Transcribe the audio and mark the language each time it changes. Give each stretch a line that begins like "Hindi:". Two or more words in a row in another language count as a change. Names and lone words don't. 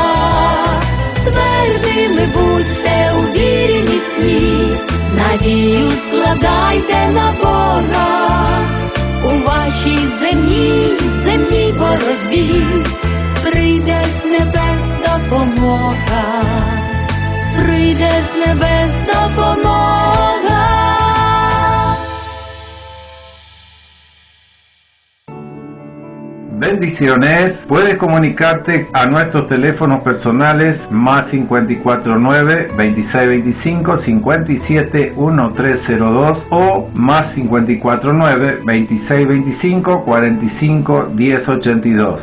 Ukrainian: Твердими будьте у вірі міцні, надію складайте на Бога, у вашій земній боротьбі прийде з небес допомога, прийде з небес допомога.
Spanish: Bendiciones. Puedes comunicarte a nuestros teléfonos personales más 549-2625-571302 o más 549-2625-451082.